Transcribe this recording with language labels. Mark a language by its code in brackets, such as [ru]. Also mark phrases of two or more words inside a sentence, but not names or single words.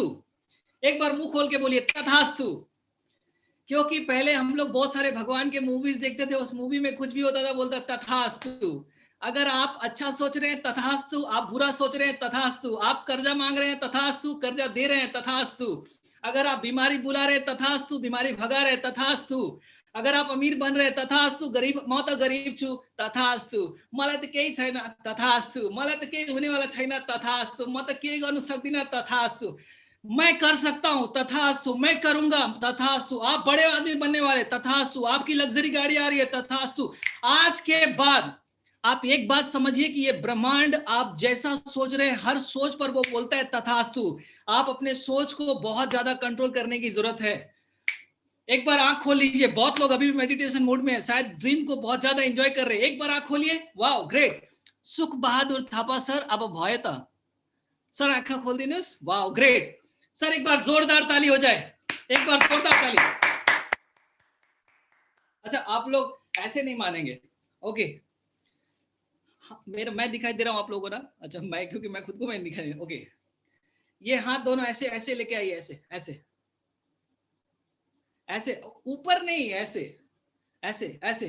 [hi] एक बार मुंह खोल के बोलिए तथास्तु। क्योंकि पहले हम लोग बहुत सारे भगवान के मूवीज देखते थे, उस मूवी में कुछ भी होता था, बोलता तथास्तु। अगर आप अच्छा सोच रहे हैं तथास्तु, आप बुरा सोच रहे हैं तथास्तु, आप कर्जा मांग रहे हैं तथास्तु, कर्जा दे रहे हैं तथास्तु, अगर आप बीमारी बुला रहे हैं तथास्तु, बीमारी भगा रहे हैं तथास्तु, अगर आप अमीर बन रहे तथास्तु, गरीब [ne] म त गरीब छु तथास्तु, मलाई त केही छैन तथास्तु, मलाई त केही हुने वाला छैन तथास्तु, म त केही गर्न सक्दिन तथास्तु, [hi] मैं कर सकता हूं तथास्तु, मैं करूंगा तथास्तु, आप बड़े आदमी बनने वाले तथास्तु, आपकी लग्जरी गाड़ी आ रही है तथास्तु। आज के बाद आप एक बात समझिए कि ये ब्रह्मांड आप जैसा सोच रहे हैं, हर सोच पर वो बोलता है तथास्तु। आप अपने सोच को बहुत ज्यादा कंट्रोल करने की जरूरत है। एक बार आंख खोल लीजिए। बहुत लोग अभी भी [en] meditation mode [hi] में है, शायद ड्रीम को बहुत ज्यादा एंजॉय कर रहे हैं। एक बार आंख खोलिए। वाह, ग्रेट। [ne] सुख बहादुर थापा सर, अब भयो त सर, आंखा खोल दिनुहोस्। [hi] वाह, [en] great sir, [hi] एक बार जोरदार ताली हो जाए, एक बार जोरदार ताली। अच्छा, आप लोग ऐसे नहीं मानेंगे, ओके। मैं दिखाई दे रहा हूं आप लोगों को ना? अच्छा, क्योंकि मैं खुद को मैं दिखाई, ओके। ये हाथ दोनों ऐसे ऐसे लेके आइए, ऐसे ऐसे ऐसे, ऊपर नहीं, ऐसे ऐसे ऐसे।